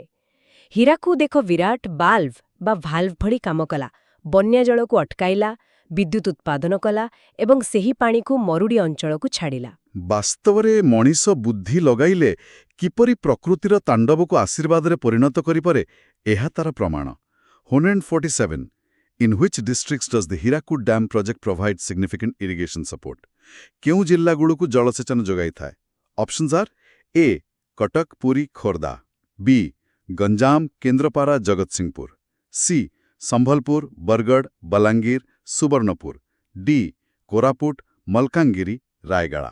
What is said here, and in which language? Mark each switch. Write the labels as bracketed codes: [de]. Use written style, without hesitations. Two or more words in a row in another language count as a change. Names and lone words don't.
[or] ହୀରାକୁଦ ଏକ ବିରାଟ ଭାଲ୍ଭ ଭଳି କାମ କଲା। ବନ୍ୟା ଜଳକୁ ଅଟକାଇଲା, ବିଦ୍ୟୁତ୍ ଉତ୍ପାଦନ କଲା ଏବଂ ସେହି ପାଣିକୁ ମରୁଡ଼ି ଅଞ୍ଚଳକୁ ଛାଡ଼ିଲା। ବାସ୍ତବରେ ମଣିଷ ବୁଦ୍ଧି ଲଗାଇଲେ କିପରି ପ୍ରକୃତିର ତାଣ୍ଡବକୁ ଆଶୀର୍ବାଦରେ ପରିଣତ କରିପାରେ, ଏହା ତାର ପ୍ରମାଣ। 147. [en] In which districts does the Hirakud Dam project provide significant irrigation support? [or] କେଉଁ ଜିଲ୍ଲାଗୁଡ଼ିକୁ ଜଳସେଚନ ଯୋଗାଇଥାଏ? [en] options are [or] A. କଟକ, ପୁରୀ, ଖୋର୍ଦ୍ଧା, B. ଗଞ୍ଜାମ, କେନ୍ଦ୍ରପାରା, ଜଗତସିଂହପୁର, C. ସମ୍ବଲପୁର, ବରଗଡ଼, ବଲାଙ୍ଗୀର, ସୁବର୍ଣ୍ଣପୁର, D. କୋରାପୁଟ, ମଲକାନଗିରି, ରାୟଗଡ଼ା।